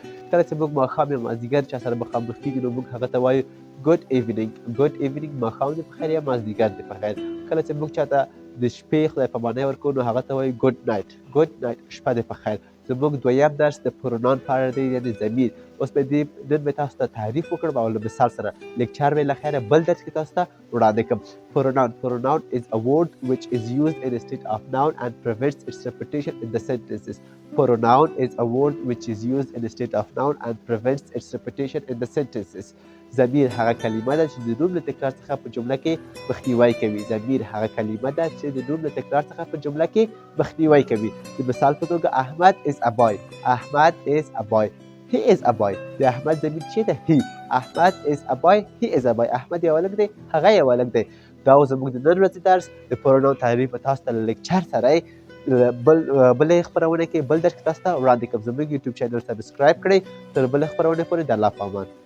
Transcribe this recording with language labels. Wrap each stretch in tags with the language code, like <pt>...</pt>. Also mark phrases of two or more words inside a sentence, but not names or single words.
<ps>کله چې موږ ماښام یا مازدیګر چا سره مخامخ کېږو نو موږ هغه ته وایو</ps> <en>good evening, good evening,</en> <ps>ماښام دې په خیر یا مازدیګر دې په خیر. کله چې موږ چاته د شپې خدای پاماني ورکوو نو هغه ته وایو</ps> <en>good night, good night,</en> <ps>شپه دې په خیر. زموږ دویم درس د پرونان په اړه دی، یعنې ضمیر. اوس به نن به تاسو ته تعریف وکړم او له مثال سره لیکچر به له خیره بل درس کې تاسو ته وړاندې کړم.</ps> <en>Pronoun is a word which is used instead of noun and prevents its repetition in the sentences. Pronoun is a word which is used instead of noun and prevents its repetition in the sentences.</en> <ps>ضمیر هغه کلمه ده چې د نوم له تکرار څخه په جمله کې مخنیوی کوي. ضمیر هغه کلمه ده چې د نوم له تکرار څخه په جمله کې مخنیوی کوي. د مثال په توګه</ps> <en>احمد is a boy. احمد is a boy. He is a boy.</en> <ps>د احمد ضمیر چې ده</ps> <en>he. احمد is a boy. He is a boy.</en> <ps>احمد یو هلک دی، هغه یو هلک دی. دا و زموږ د نن ورځې درس د پروناون تعریف به تاسو ته له لیکچر سره بلې خپرونه کې بل درس کې تاسو ته وړاندې کوم. زموږ یوټیوب چینل سبسکرایب کړئ. تر بلې خپرونې پورې د الله په امان.</ps>